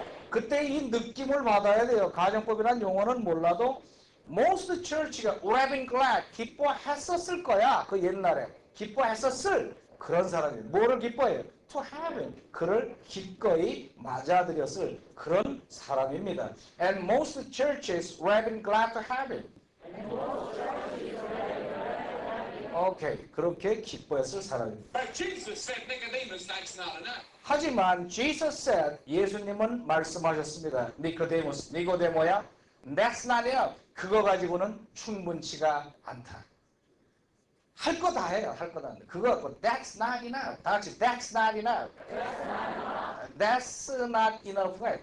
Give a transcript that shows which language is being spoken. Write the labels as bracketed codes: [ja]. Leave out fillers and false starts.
[ko] 그때 이 느낌을 받아야 돼요. 가정법이라는 용어는 몰라도 [en] most church [ko] 가 [en] would have been glad, [ko] 기뻐했었을 거야. 그 옛날에 기뻐했었을 그런 사람이에요. 뭐를 기뻐해요? [en] To have him. [ko] 그를 기꺼이 맞아들였을 그런 사람입니다. [en] And most churches would have been glad to have him. [ko] 오케이, 그렇게 기뻐했을 사람입니다. [en] But Jesus said, Nicodemus, that's not enough. [ko] 하지만 [en] Jesus said, [ko] 예수님은 말씀하셨습니다. [en] 니고데모야, that's not enough. [ko] 그거 가지고는 충분치가 않다. 할 거 다 해요. 그거 갖고 [en] that's not enough. [ko] 다 같이 [en] that's not enough. That's not enough.